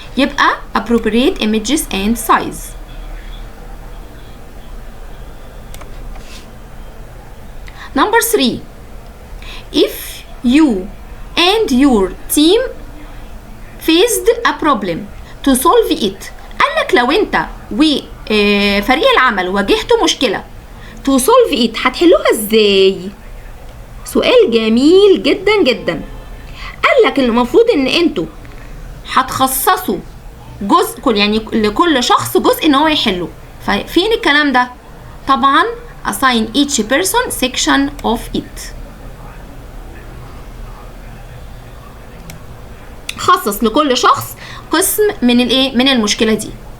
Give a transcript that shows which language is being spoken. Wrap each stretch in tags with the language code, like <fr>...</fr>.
<ar>يبقى</ar> <en>appropriate images and size. Number 3 if you and your team faced a problem to solve it.</en> <ar>قالك لو انت وفريق العمل واجهتوا مشكلة</ar> <en>to solve it</en> <ar>هتحلوها ازاي؟ سؤال جميل جدا جدا. قالك المفروض ان انتوا هتخصصوا جزء، يعني لكل شخص جزء ان هو يحله. ففين الكلام ده؟ طبعا</ar> <en>assign each person section of it.</en> <ar>خصص لكل شخص قسم من الايه من المشكله دي.</ar>